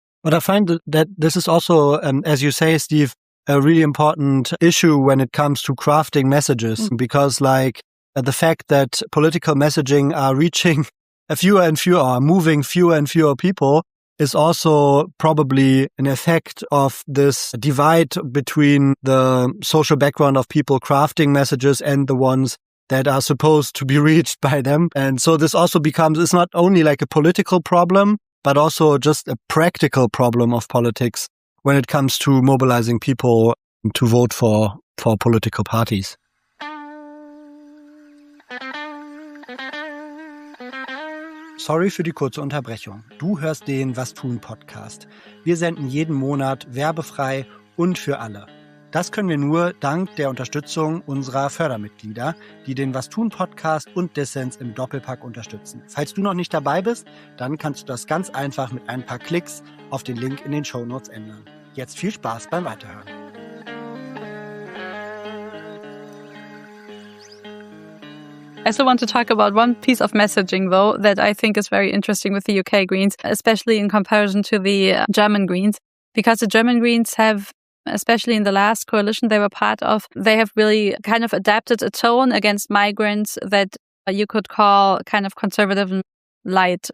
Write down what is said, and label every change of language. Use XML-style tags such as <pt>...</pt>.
<en>But I find that this is also, as you say, Steve, a really important issue when it comes to crafting messages, because like the fact that political messaging are reaching moving fewer and fewer people is also probably an effect of this divide between the social background of people crafting messages and the ones that are supposed to be reached by them. And so this also it's not only like a political problem, but also just a practical problem of politics when it comes to mobilizing people to vote for political parties.</en> <de>Sorry für die kurze Unterbrechung. Du hörst den Was tun Podcast. Wir senden jeden Monat werbefrei und für alle. Das können wir nur dank der Unterstützung unserer Fördermitglieder, die den Was tun Podcast und Dissens im Doppelpack unterstützen. Falls du noch nicht dabei bist, dann kannst du das ganz einfach mit ein paar Klicks auf den Link in den Shownotes ändern. Jetzt viel Spaß beim Weiterhören.</de> <en>I still want to talk about one piece of messaging, though, that I think is very interesting with the UK Greens, especially in comparison to the German Greens, because the German Greens have especially in the last coalition they were part of, they have really kind of adapted a tone against migrants that you could call kind of conservative and light.</en>